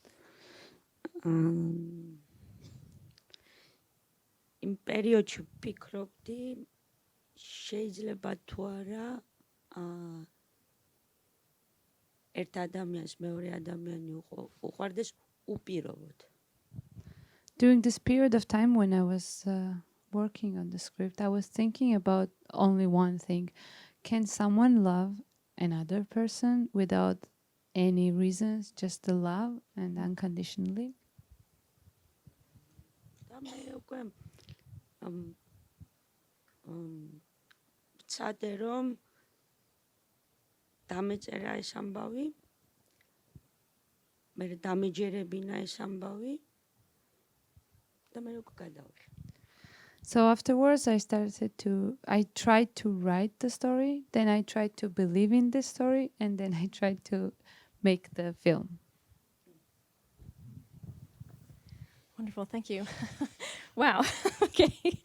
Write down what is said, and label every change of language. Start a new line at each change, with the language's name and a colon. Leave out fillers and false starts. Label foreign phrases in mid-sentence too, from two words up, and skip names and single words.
Georgian: იმ პერიოდში ვფიქრობდი შეიძლება თუ არა ერთ ადამიანს მეორე ადამიანი უყვარდეს უპირობოდ.
English: During this period of time when I was working on the script, I was thinking about only one thing. Can someone love another person without any reasons, just the love and unconditionally?
Georgian: ვცადე რომ დამეწერა ეს ამბავი, მე დამეჯერებინა ეს ამბავი და მე უკვე გადავიღე.
English: So afterwards I tried to write the story, then I tried to believe in this story, and then I tried to make the film. Wonderful, thank you. Wow, okay.